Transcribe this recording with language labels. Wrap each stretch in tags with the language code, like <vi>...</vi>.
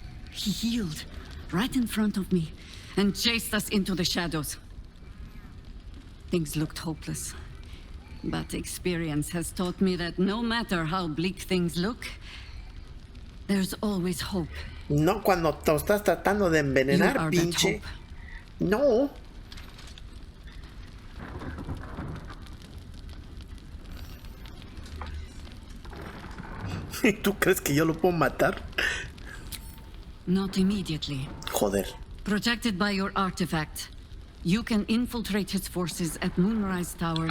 <en>He healed right in front of me and chased us into the shadows. Things looked hopeless, but experience has taught me that no matter how bleak things look, there's always hope.</en> <es>No, cuando te estás tratando de envenenar, pinche. No. ¿Y tú crees que yo lo puedo matar?</es> <en>Not immediately.</en> <es>Joder.</es> <en>Protected by your artifact, you can infiltrate his forces at Moonrise Towers.</en>